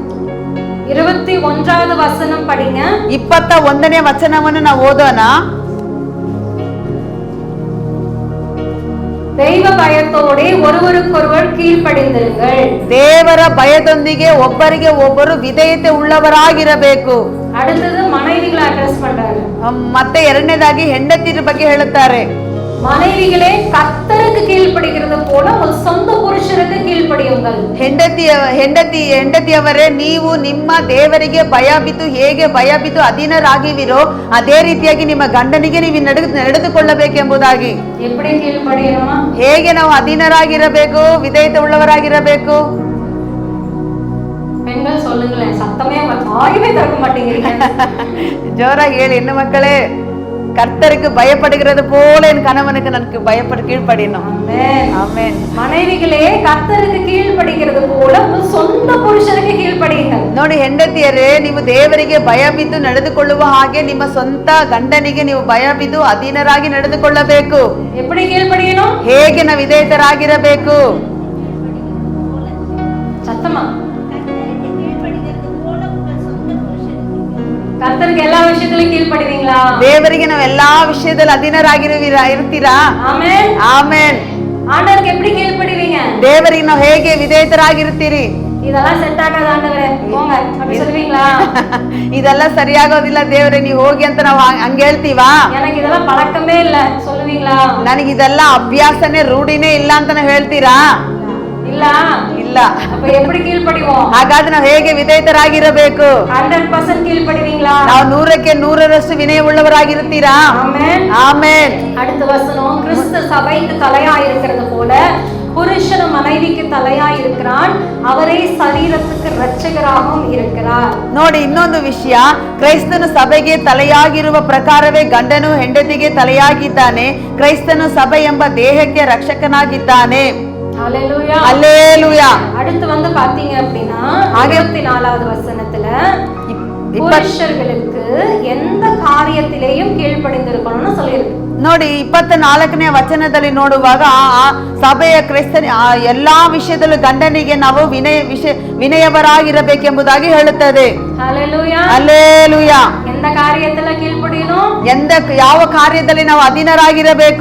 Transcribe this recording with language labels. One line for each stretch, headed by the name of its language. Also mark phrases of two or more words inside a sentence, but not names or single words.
Tamil: 21வது வசனம் படிங்க.
Kannada: 21ನೇ ವಚನವನ್ನು ನಾವು ಓದೋಣ.
Tamil: தெய்வ பயத்தோடு ஒருவருக்கொருவர் கீழ்ப்படிந்திருங்கள்.
Kannada: ದೇವರ ಭಯದೊಂದಿಗೆ ಒಬ್ಬರಿಗೆ ಒಬ್ಬರು ವಿಧೇಯತೆ ಉಳ್ಳವರಾಗಿರಬೇಕು.
Tamil: அடுத்தது மனைவிகளை அட்ரஸ் பண்றாரு.
Kannada: ಮತ್ತೆ ಎರಡನೇದಾಗಿ ಹೆಂಡತಿಯ ಬಗ್ಗೆ ಹೇಳುತ್ತಾರೆ.
Tamil: மனைவிகளே கர்த்தருக்கு கீழ்ப்படிகிறது போல ஒரு சொந்த புருஷருக்கு கீழ்ப்படியுங்கள்.
Kannada: ಹೆಂಡತಿಯವರೇ, ನೀವು ನಿಮ್ಮ ದೇವರಿಗೆ ಭಯಬಿದ್ದು ಹೇಗೆ ಭಯಬಿದ್ದು ಅಧೀನರಾಗಿವಿರೋ ಅದೇ ರೀತಿಯಾಗಿ ನಿಮ್ಮ ಗಂಡನಿಗೆ ನೀವು ನಡೆದುಕೊಳ್ಳಬೇಕೆಂಬುದಾಗಿ.
Tamil: எப்படி கீழ்ப்படியணும்?
Kannada: ಹೇಗೆ ನಾವು ಅಧೀನರಾಗಿರಬೇಕು, ವಿಧೇಯತೆ ಉಳ್ಳವರಾಗಿರಬೇಕು?
Tamil: பெண்கள் சொல்லுங்களேன், சத்தமே வாயவே திறக்க மாட்டேங்கிறீங்க.
Kannada: ஜோராಗಿ ಹೇಳಿ ಹೆಣ್ಣು ಮಕ್ಕಳೇ.
Tamil: கர்த்தருக்கு பயப்படுகிறது போல என் கணவனுக்கு எனக்கு பயப்படு கீழ்ப்படியணும். ஆமென். மனைவிகளே, கர்த்தருக்கு கீழ்ப்படிகிறது போல உங்கள் சொந்த புருஷனுக்கு கீழ்ப்படியுங்கள்.
Kannada: ನೋಡಿ, ಹೆಂಡತಿಯರೇ, ನೀವು ದೇವರಿಗೆ ಭಯಬಿದ್ದು ನಡೆದುಕೊಳ್ಳುವ ಹಾಗೆ ನಿಮ್ಮ ಸ್ವಂತ ಗಂಡನಿಗೆ ನೀವು ಭಯಬಿದ್ದು ಅಧೀನರಾಗಿ ನಡೆದುಕೊಳ್ಳಬೇಕು.
Tamil: எப்படி கீழ்ப்படியணும்?
Kannada: ಹೇಗೆ ನಾವು ವಿಧೇಯತರಾಗಿರಬೇಕು?
Tamil: சத்தமா. கர்த்தருக்கு எல்லா விஷயத்திலும் கீழ்ப்படிவீங்களா?
Kannada: ದೇವರಿಗೆ ನಾವು ಎಲ್ಲಾ ವಿಷಯದಲ್ಲಿ ಅಧೀನರಾಗಿರ್ತೀರಾ? ಆಮೆನ್ ಆಮೆನ್.
Tamil: ஆண்டவருக்கு எப்படி கீழ்ப்படிவீங்க?
Kannada: ದೇವರಿಗೆ ನಾವು ಹೇಗೆ ವಿಧೇಯತರಾಗಿರ್ತೀರಿ?
Tamil: இதெல்லாம் செட் ஆகாத ஆண்டவரே போங்க அப்படி சொல்வீங்களா?
Kannada: ಇದೆಲ್ಲ ಸರಿಯಾಗೋದಿಲ್ಲ ದೇವರೇ, ನೀವು ಹೋಗಿ ಅಂತ ನಾವು ಹಂಗ ಹೇಳ್ತೀವಾ?
Tamil: எனக்கு இதெல்லாம் பழக்கமே இல்ல சொல்லுவீங்களா?
Kannada: ನನಗೆ ಇದೆಲ್ಲ ಅಭ್ಯಾಸನೇ ರೂಢಿನೇ ಇಲ್ಲ ಅಂತ ನಾವು ಹೇಳ್ತೀರಾ? ಇಲ್ಲ ಇಲ್ಲ.
Tamil: அப்ப எப்படி கீழ்ப்படிவோம்?
Kannada: ಹಾಗಾದ್ರೆ ನಾವು ಹೇಗೆ ವಿಧೇಯತರಾಗಿರಬೇಕು?
Tamil: 100% கீழ்ப்படிவீங்களா?
Kannada: ನಾವು 100ಕ್ಕೆ 100ರಷ್ಟು ವಿನಯವುಳ್ಳವರಾಗಿರುತ್ತೀರಾ?
Tamil: ஆமென் ஆமென். அடுத்த வசனம், கிறிஸ்து சபைக்கு தலையா இருக்கிறது போல புருஷன் மனைவிக்கு தலையா இருக்கிறான், அவரே சரீரத்துக்கு இரட்சகராகவும் இருக்கிறார்.
Kannada: ನೋಡಿ, ಇನ್ನೊಂದು ವಿಷಯ, ಕ್ರೈಸ್ತನು ಸಭೆಗೆ ತಲೆಯಾಗಿರುವ ಪ್ರಕಾರವೇ ಗಂಡನು ಹೆಂಡತಿಗೆ ತಲೆಯಾಗಿದ್ದಾನೆ. ಕ್ರೈಸ್ತನು ಸಭೆ ಎಂಬ ದೇಹಕ್ಕೆ ರಕ್ಷಕನಾಗಿದ್ದಾನೆ.
Tamil: ஹalleluya ஹalleluya. அடுத்து பாத்தீங்க அப்படினா 24வது வசனத்துல புருஷர்களுக்கு எந்த காரியத்திலேயும் கீழ்ப்படிந்திருக்கணும்னு சொல்லிருக்கு.
Kannada: ನೋಡಿ, 24ನೇ ವಚನದಲ್ಲಿ ನೋಡುವಾಗ ಸಭೆಯ ಕ್ರೈಸ್ತನ ಎಲ್ಲಾ ವಿಷಯದಲ್ಲೂ ಗಂಡನಿಗೆ ನಾವು ವಿನಯವರಾಗಿರಬೇಕೆಂಬುದಾಗಿ ಹೇಳುತ್ತದೆ.
Tamil: ஹalleluya ஹalleluya. எந்த காரியத்துல கீழ்ப்படியணும்?
Kannada: ಯಾವ ಕಾರ್ಯದಲ್ಲಿ ನಾವು ಅಧೀನರಾಗಿರಬೇಕು?